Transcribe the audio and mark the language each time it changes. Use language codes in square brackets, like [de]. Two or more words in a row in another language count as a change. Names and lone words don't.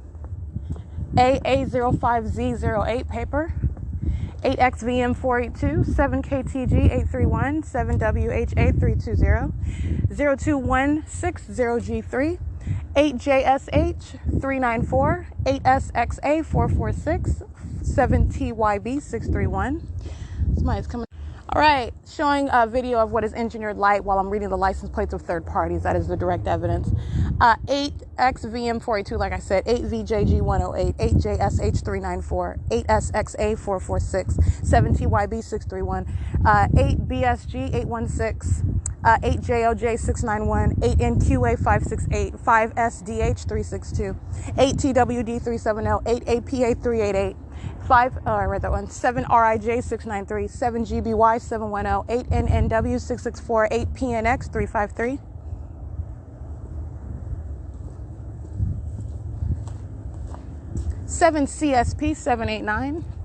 [en] AA05Z08 paper, 8XVM482, 7KTG831, 7WH8320, 02160G3, 8JSH394, 8SXA446, 7TYB631. Somebody's coming. All right, showing a video of what is engineered light while I'm reading the license plates of third parties. That is the direct evidence. 8XVM482, like I said, 8VJG108, 8JSH394, 8SXA446, 7TYB631, 8BSG816, 8JOJ691, 8NQA568, 5SDH362, 8TWD370, 8APA388, 7RIJ693, 7GBY710, 8NNW664, 8PNX353, 7CSP789,